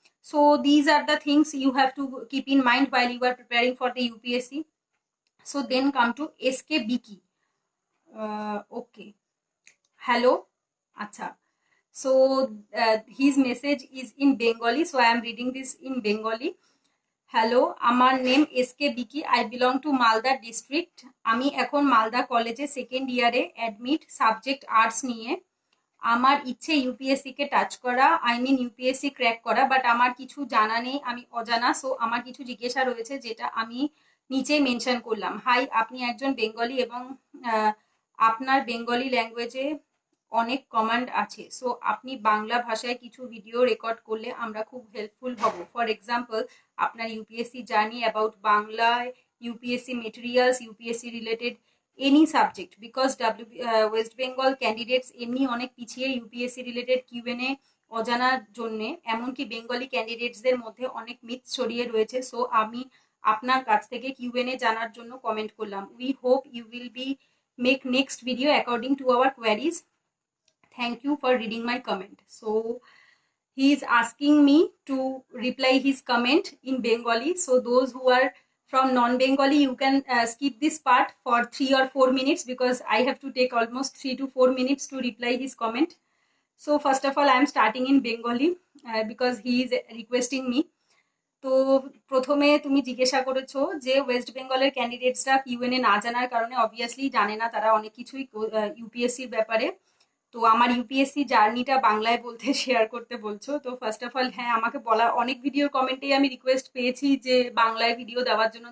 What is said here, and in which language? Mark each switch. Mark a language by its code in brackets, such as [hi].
[en] So these are the things you have to keep in mind while you are preparing for the UPSC. So then come to SK Biki. Okay, hello, acha. So his message is in Bengali, so I am reading this in Bengali. Hello, আমার name SK Biki, I belong to Malda district. [bn] আমি এখন মালদা কলেজে second ইয়ারে admit, subject arts নিয়ে। আমার ইচ্ছে ইউপিএসসিকে touch করা, [en] I mean [bn] UPSC crack করা, বাট আমার কিছু জানা নেই, আমি অজানা। সো আমার কিছু জিজ্ঞাসা রয়েছে যেটা আমি নিচে মেনশন করলাম। হাই, আপনি একজন বেঙ্গলি এবং আপনার বেঙ্গলি ল্যাঙ্গুয়েজে অনেক কমান্ড আছে, সো আপনি বাংলা ভাষায় কিছু ভিডিও রেকর্ড করলে আমরা খুব হেল্পফুল হব। [en] for example, [bn] আপনার UPSC journey about Bangla, UPSC materials, UPSC related any subject, because West Bengal candidates এমনি অনেক পিছিয়ে ইউপিএসসি রিলেটেড কিউএনএ অজানার জন্যে, এমনকি বেঙ্গলি ক্যান্ডিডেটসদের মধ্যে অনেক মিথ ছড়িয়ে রয়েছে। সো আমি আপনার কাছ থেকে কিউএনএ জানার জন্য কমেন্ট করলাম। [en] We hope you will be make next video according to our queries. Thank you for reading my comment. So he is asking me to reply his comment in Bengali. So those who are from non-Bengali, you can skip this part for 3 or 4 minutes, because I have to take almost 3 to 4 minutes to reply his comment. So first of all, I am starting in Bengali because he is requesting me. [bn] তো প্রথমে তুমি জিজ্ঞাসা করেছো যে West বেঙ্গলের ক্যান্ডিডেটসরা QnA না জানার কারণে অবভিয়াসলি জানে না তারা অনেক কিছুই ইউপিএসসির ব্যাপারে। তো আমার ইউপিএসসি জার্নিটা বাংলায় বলতে শেয়ার করতে বলছো। তো ফার্স্ট অফ অল, হ্যাঁ, আমাকে বলা অনেক ভিডিওর কমেন্টেই আমি রিকোয়েস্ট পেয়েছি যে বাংলায় ভিডিও দেওয়ার জন্য।